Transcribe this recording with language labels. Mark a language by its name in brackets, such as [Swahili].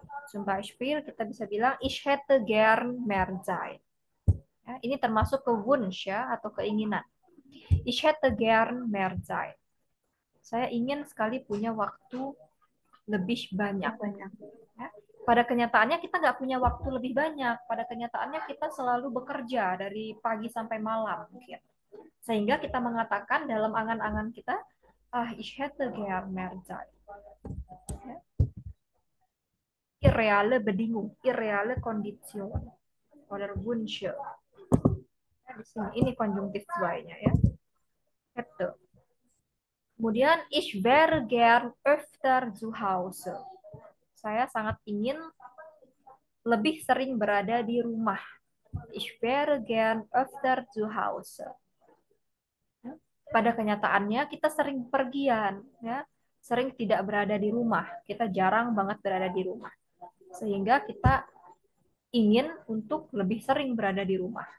[Indonesian] Zum Beispiel kita bisa bilang [German] ich hätte gern mehr Zeit. [Indonesian] Ya, ini termasuk ke Wunsch ya atau keinginan. [German] Ich hätte gern mehr Zeit. [Indonesian] Saya ingin sekali punya waktu lebih banyak. Ya. Pada kenyataannya kita nggak punya waktu lebih banyak. Pada kenyataannya kita selalu bekerja dari pagi sampai malam. Mungkin. Sehingga kita mengatakan dalam angan-angan kita, [German] ich hätte gern mehr Zeit. [Indonesian] Ya. [German] Irreale Bedingung, irreale Kondition, oder Wünsche. [Indonesian] Ya, di sini ini konjungtif 2-nya ya. [German] Hätte. Kemudian ich wäre gern öfter zu Hause. [Indonesian] Saya sangat ingin lebih sering berada di rumah. [German] Ich wäre gern öfter zu Hause. [Indonesian] Pada kenyataannya kita sering pergian, ya, sering tidak berada di rumah. Kita jarang banget berada di rumah. Sehingga kita ingin untuk lebih sering berada di rumah.